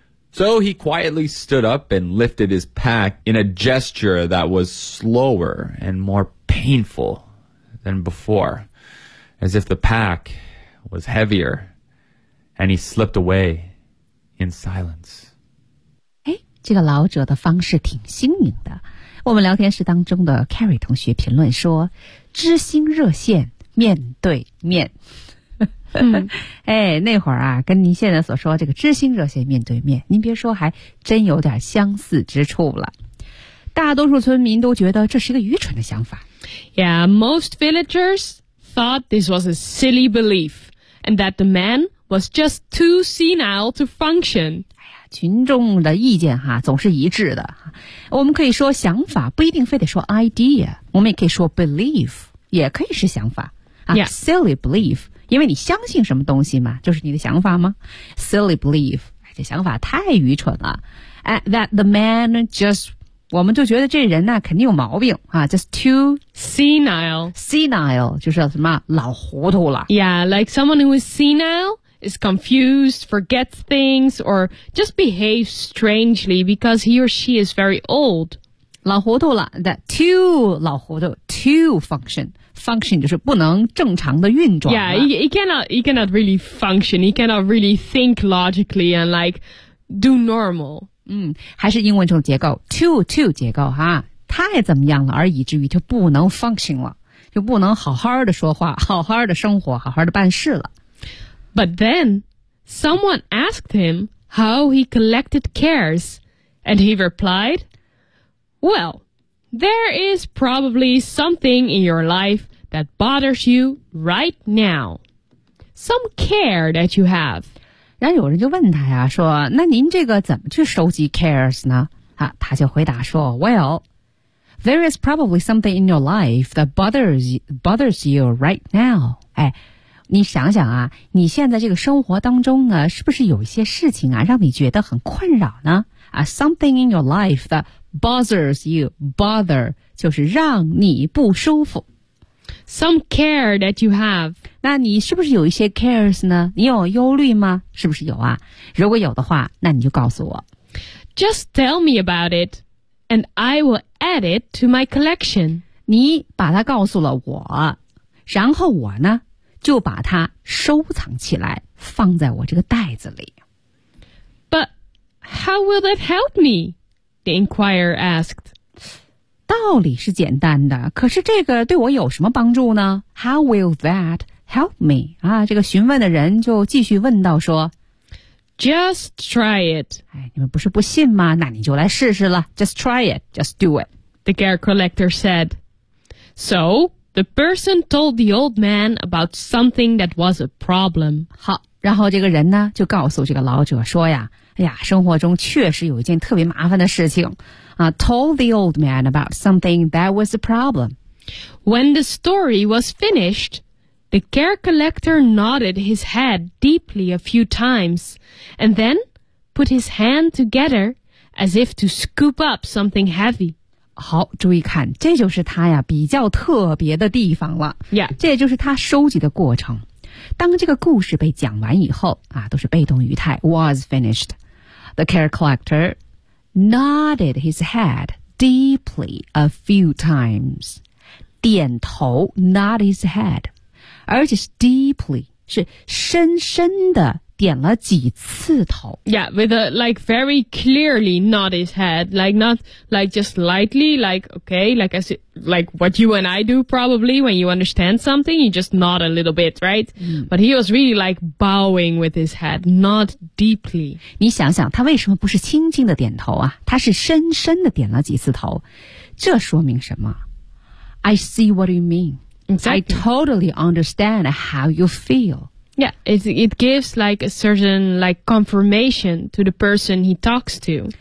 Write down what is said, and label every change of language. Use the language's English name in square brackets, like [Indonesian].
[English] So he quietly stood up and lifted his pack in a gesture that was slower and more painful than before, as if the pack was heavier, and he slipped away in silence. [Chinese] 哎，这个老者的方式挺新颖的。我们聊天室当中的 Carrie 同学评论说，知心热线面对面。嗯，哎，那会儿啊，跟您现在所说这个知心热线面对面，您别说，还真有点相似之处了。大多数村民都觉得这是一个愚蠢的想法。 [English] Yeah, most villagers thought this was a silly belief, and that the man was just too senile to function. [Chinese] 哎呀，群众的意见哈总是一致的。我们可以说想法，不一定非得说 idea， 我们也可以说 belief， 也可以是想法啊、 yeah. ，silly belief。 因为你相信什么东西嘛，就是你的想法吗 ？Silly belief， 这想法太愚蠢了。 [English] That the man just， [Chinese] 我们就觉得这人呢肯定有毛病啊。 [English] Just too senile， [Chinese] 就是什么老糊涂了。 [English] Yeah， like someone who is senile is confused, forgets things, or just behaves strangely because he or she is very old。 [Chinese] 老糊涂了 ， [English] that too [Chinese] 老糊涂 ，too function。 Function 就是不能正常的运转了。 [English] Yeah, he cannot really function. He cannot really think logically and like do normal. [Chinese] 嗯，还是英文这种结构 ，too 结构哈，太怎么样了，而以至于就不能 function 了，就不能好好的说话，好好的生活，好好的办事了。 [English] But then someone asked him how he collected cares, and he replied, "Well." There is probably something in your life that bothers you right now. Some care that you have. [Chinese] 然后有人就问他呀，说，那您这个怎么去收集 cares 呢？啊，他就回答说 [English] ,Well, there is probably something in your life that bothers you right now. 哎， [Chinese] 你想想啊，你现在这个生活当中呢，是不是有一些事情啊，让你觉得很困扰呢？ [English] 啊 ，something in your life that bothers you, bother [Chinese] 就是让你不舒服。 [English] Some care that you have， [Chinese] 那你是不是有一些 cares 呢？你有忧虑吗？是不是有啊？如果有的话，那你就告诉我。 [English] Just tell me about it, and I will add it to my collection。 [Chinese] 你把它告诉了我，然后我呢，就把它收藏起来，放在我这个袋子里。 [English] But how will that help me? The inquirer asked. [Chinese] 道理是简单的，可是这个对我有什么帮助呢？ [English] How will that help me? [Chinese] 啊，这个询问的人就继续问道说， [English] Just try it. [Chinese] 哎，你们不是不信吗？那你就来试试了。 [English] Just try it. Just do it. The care collector said. So, the person told the old man about something that was a problem. [Chinese] 好，然后这个人呢，就告诉这个老者说呀，哎呀，生活中确实有一件特别麻烦的事情。 [English] Told the old man about something that was a problem. When the story was finished, the care collector nodded his head deeply a few times, and then put his hand together as if to scoop up something heavy. [Chinese] 好，注意看，这就是他呀比较特别的地方了。 Yeah. 这就是他收集的过程。当这个故事被讲完以后，啊，都是被动语态 was finished. [English] The care collector... nodded his head deeply a few times. [Chinese] 点头 nod his head. 而且是 deeply, 是深深的点了几次头。 [English] Yeah, with a, like, very clearly nod his head. Like, not, like, just lightly, like, okay, like, as, like, what you and I do probably when you understand something, you just nod a little bit, right?、嗯、 But he was really, like, bowing with his head, not deeply. [Chinese] 你想想，他为什么不是轻轻的点头啊？他是深深的点了几次头。这说明什么？ [English] I see what you mean.、 Exactly. I totally understand how you feel. Yeah, it gives like a certain like confirmation to the person he talks to.